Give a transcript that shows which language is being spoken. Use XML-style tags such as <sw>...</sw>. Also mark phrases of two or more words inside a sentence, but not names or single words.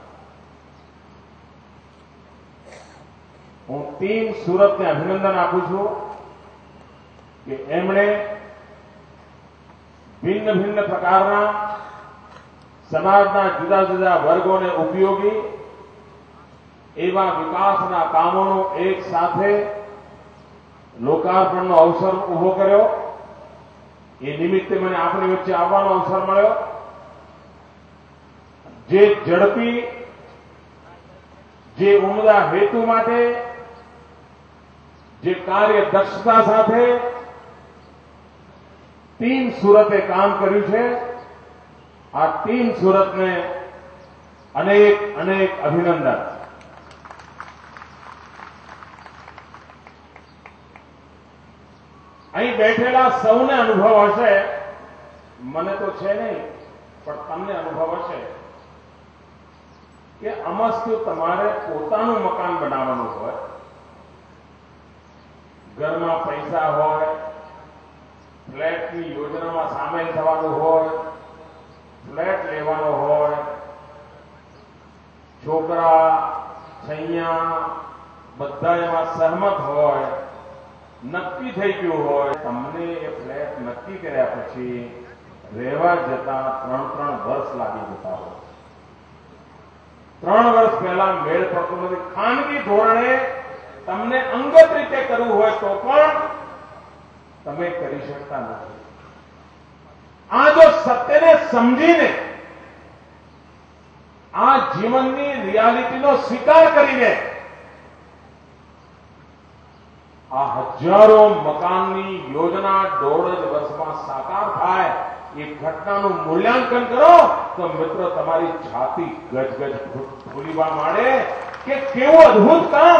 <gu>હું ટીમ સૂરત ને અભિનંદન આપું છું કે એમણે ભિન્ન ભિન્ન પ્રકારના સમાજના જુદા જુદા વર્ગો ને ઉપયોગી એવા વિકાસના કામો એક સાથે લોકાર્પણનો અવસર ઊભો કર્યો। એ નિમિત્તે મને આપણી વચ્ચે આવવાનો અવસર મળ્યો। જે ઝડપી જે ઉમદા હેતુ માટે જે કાર્ય દક્ષતા સાથે ટીમ સૂરતે કામ કર્યું છે, આ ટીમ સૂરત ને અનેક અનેક અભિનંદન। અહીં બેઠેલા સૌને અનુભવ હશે, મને તો છે નહીં પણ તમને અનુભવ હશે કે અમસ્તુ તમારે પોતાનું મકાન બનાવવાનું હોય, ઘરમાં પૈસા હોય, ફ્લેટની યોજનામાં સામેલ થવાનું હોય, ફ્લેટ લેવાનો હોય, છોકરા છૈયા બધા એમાં સહમત હોય, નક્કી થઈ ગયું હોય, તમને એ ફ્લેટ નક્કી કર્યા પછી રહેવા જતા 3 વર્ષ લાગી જતા હોય। 3 વર્ષ પહેલા મેળ પડતો નથી। ખાનગી ધોરણે તમને અંગત રીતે કરવું હોય તો પણ તમે કરી શકતા નથી। આ જો સત્યને સમજીને આ જીવનની રિયાલિટીનો સ્વીકાર કરીને આ હજારો મકાનની યોજના 1.5 વર્ષમાં સાકાર થાય એ ઘટનાનું મૂલ્યાંકન કરો તો મિત્રો તમારી છાતી ગજગજ ફૂલીવા માંડે કે કેવું અદ્ભુત કામ।</gu>